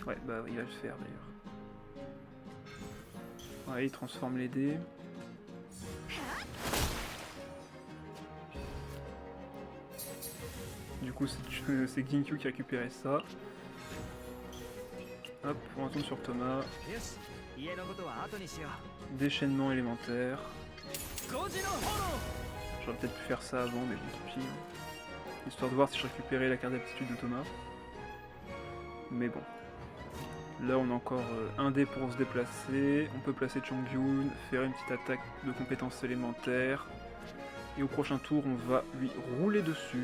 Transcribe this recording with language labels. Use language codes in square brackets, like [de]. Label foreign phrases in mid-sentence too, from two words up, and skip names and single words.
[fr] Ouais, bah il va le faire d'ailleurs. Ouais, il transforme les dés. Du coup, c'est Xingqiu qui a récupéré ça. Hop, on retourne sur Thomas. [ja] よし家のことは後にしよ [fr] Déchaînement élémentaire. [ja] う5時の炎 [fr] J'aurais peut-être pu faire ça avant, mais bon, tant pis. Histoire de voir si je récupérais la carte d'aptitude de Thomas. Mais bon. Là, on a encore un dé pour se déplacer. On peut placer Chongyun, faire une petite attaque de compétences élémentaires. Et au prochain tour, on va lui rouler dessus.